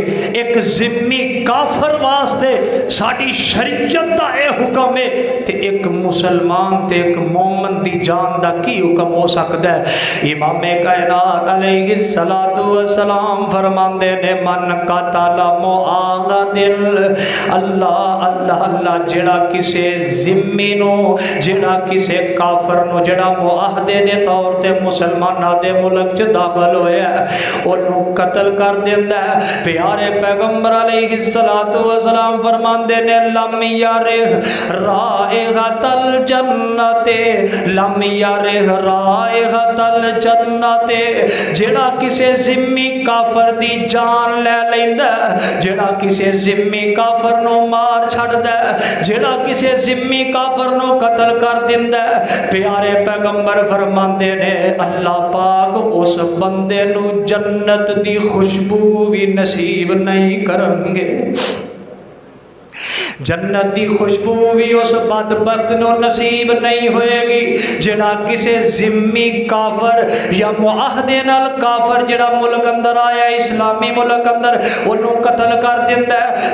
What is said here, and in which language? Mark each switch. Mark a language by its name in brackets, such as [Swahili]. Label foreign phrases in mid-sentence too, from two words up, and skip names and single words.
[Punjabi] ایک ذمی کافر واسطے ساڑی شریعت دا اے حکم ہے, تے ایک مسلمان تے ایک مومن دی جان دا کی حکم ہو سکتا ہے. امام کائنات [Arabic] علیہ السلام [Punjabi] فرماندے نے [Arabic] من قتل معاہد, [Punjabi] اللہ اللہ اللہ جڑا کسے ذمی نو, جڑا کسے کافر نو جڑا معاہدے دے طور تے مسلمانہ دے ملک چ داخل ہویا ہے انہوں قتل کر دیندا ہے. پیارے پیغمبر [Arabic] علیہ السلام [Punjabi] فرماندے نے [Arabic] لم یرہ رائحۃ الجنت, لم یرہ رائحۃ [Punjabi] الجنت, جڑا کسے ذمی کافر دی جان لے لیندا, جڑا کسے ذمی کافر نو مار چھڑدا, جڑا کسے ذمی کافر نو قتل کر دیندا, پیارے پیغمبر فرماندے نے اللہ پاک اس بندے نو جنت دی خوشبو بھی نصیب نہیں کرن گے. جنت دی خوشبو بھی اس بدبخت نو نصیب نہیں ہوئے گی جڑا کسے ذمی کافر یا معاہدے نال کافر جڑا ملک اندر آیا اسلامی ملک اندر انہوں قتل کر دیندا ہے۔